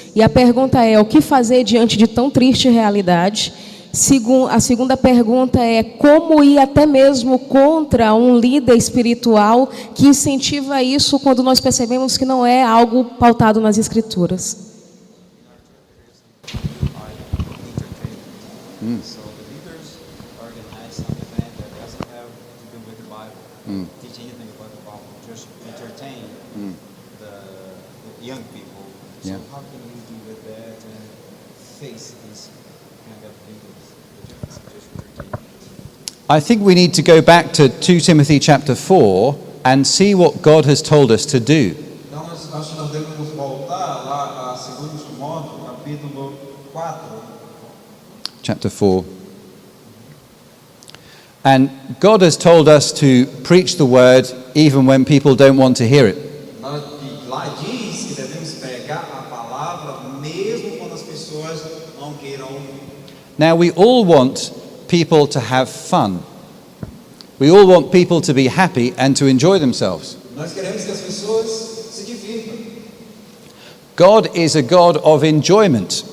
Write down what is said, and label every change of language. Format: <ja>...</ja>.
<pt>E a pergunta é, o que fazer diante de tão triste realidade? A segunda pergunta é como ir até mesmo contra um líder espiritual que incentiva isso quando nós percebemos que não é algo pautado nas Escrituras.</pt> <en>So the leaders organize some event that doesn't have to do with the Bible, teach anything about the Bible, just entertain the young people. So Yeah. how can you deal with that and face these kind of leaders that just entertain? I think we need to go back to 2 Timothy chapter 4 and see what God has told us to do.</en> <pt>Então, acho que nós devemos voltar lá a 2 Timóteo, capítulo 4.</pt> <en>Chapter 4. And God has told us to preach the word even when people don't want to hear it.</en> <pt>lá diz que devemos pregar a palavra mesmo quando as pessoas não queiram ouvir.</pt> <en>Now, we all want people to have fun. We all want people to be happy and to enjoy themselves.</en> <pt>Nós queremos que as pessoas se divirtam,</pt> <en>God is a God of enjoyment.</en>